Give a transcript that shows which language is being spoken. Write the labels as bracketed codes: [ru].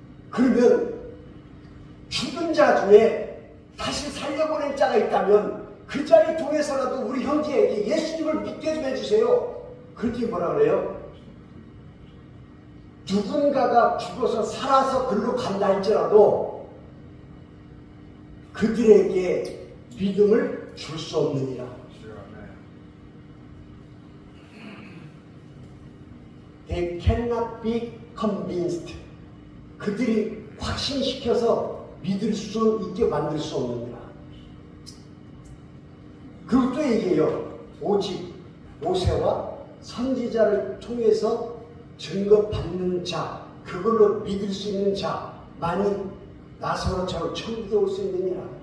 [ko] 그러면 죽은 자 중에 다시 살려보낼 자가 있다면 그 자를 통해서라도 우리 형제에게 예수님을 믿게 좀 해주세요. 그렇게 뭐라 그래요? 누군가가 죽어서 살아서 글로 간다 할지라도 그들에게 믿음을 줄 수 없느니라. [en] They cannot be convinced. [ko] 그들이 확신시켜서 믿을 수 있게 만들 수 없느니라. 그리고 또 얘기해요. 오직 모세와 선지자를 통해서 증거받는 자, 그걸로 믿을 수 있는 자만이 나사로처럼 천국에 올 수 있느니라.